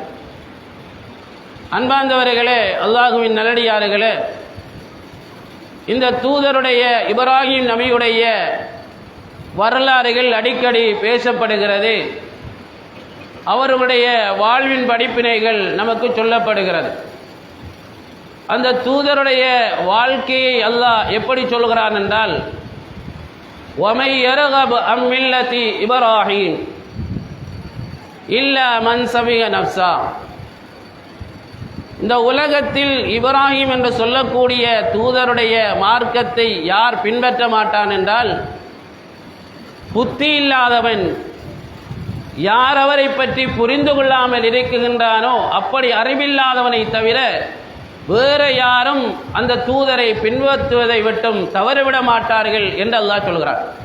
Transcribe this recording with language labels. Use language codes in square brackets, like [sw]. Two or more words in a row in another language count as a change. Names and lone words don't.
[ta] அன்பார்ந்தவர்களே, அல்லாஹுவின் நல்லடியார்களே, இந்த தூதருடைய இப்ராஹிம் நபியுடைய வரலாறுகள் அடிக்கடி பேசப்படுகிறது. அவர்களுடைய வாழ்வின் படிப்பினைகள் நமக்கு சொல்லப்படுகிறது. அந்த தூதருடைய வாழ்க்கையை அல்லாஹ் எப்படி சொல்கிறான் என்றால், [ar] وَمَنْ يَرْغَبُ عَنْ مِلَّةِ إِبْرَاهِيمَ إِلَّا مَنْ سَفِهَ نَفْسَهُ. [ta] இந்த உலகத்தில் இப்ராஹிம் என்று சொல்லக்கூடிய தூதருடைய மார்க்கத்தை யார் பின்பற்ற மாட்டான் என்றால், புத்தி இல்லாதவன், யார் அவரை பற்றி புரிந்து கொள்ளாமல் இருக்குகின்றானோ அப்படி அறிவில்லாதவனை தவிர வேற யாரும் அந்த தூதரை பின்பற்றுவதை விட்டும் தவறிவிட மாட்டார்கள் என்று அல்லாஹ் சொல்கிறார்.